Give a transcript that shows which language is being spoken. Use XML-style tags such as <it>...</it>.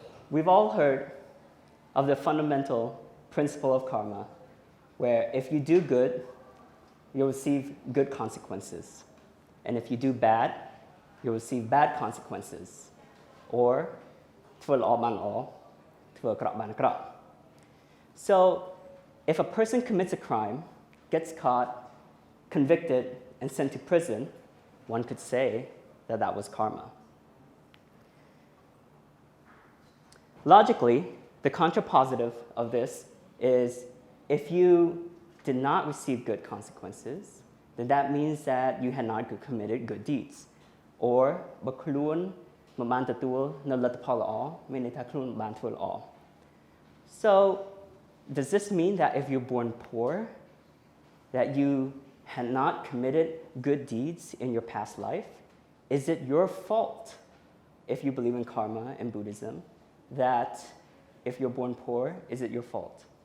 <en>We've all heard of the fundamental principle of karma, where if you do good, you'll receive good consequences. And if you do bad, you'll receive bad consequences.</en> <km>Or,ធ្វើល្អបានល្អ ធ្វើអាក្រក់បានអាក្រក់.</km> <en>So, if a person commits a crime, gets caught, convicted, and sent to prison, one could say that that was karma. Logically, the contrapositive of this is if you did not receive good consequences, then that means that you had not committed good deeds.</en> <km>Or, បើខ្លួនមិនបានទទួលនៅលទ្ធផលល្អ មានន័យថាខ្លួនមិនបានធ្វើល្អ.</km> <en>So, does this mean that if you're born poor, that you had not committed good deeds in your past life? Is it your fault, if you believe in karma and Buddhism, that if you're born poor, is it your fault?</en>